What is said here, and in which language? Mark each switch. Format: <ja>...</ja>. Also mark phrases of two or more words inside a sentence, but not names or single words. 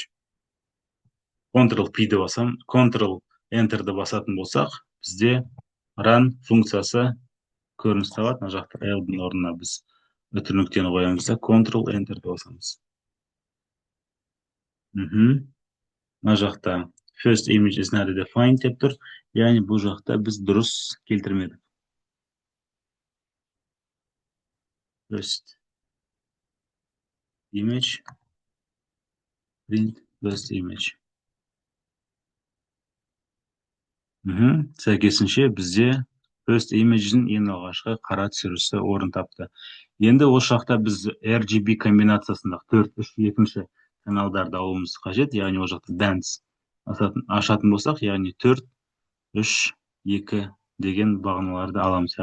<kk>Ctrl-P-ді басам, Ctrl-Enter-ді басатын болсақ, бізде run функциясы көрініс табады. Мына жақта L-дің орнына біз үтір нүктені қоямыз да, Ctrl-Enter-ді басамыз. Мына жақта</kk> <en>first image is not defined</en> <kk>деп тұр. Яғни бұл жақта біз дұрыс келтірмедік.</kk> <en>First image, print first image.</en> <kk>Сәйкесінше бізде</kk> <en>first image'дің</en> <kk>ең алғашқы қара түсірісі орын тапты. Енді осы жақта біз RGB комбинациясында 4-3-2 каналдарды алуымыз қажет. Яғни ол жақта bands ашатын болсақ, яғни 4-3-2 деген бағаналарды аламыз.</kk>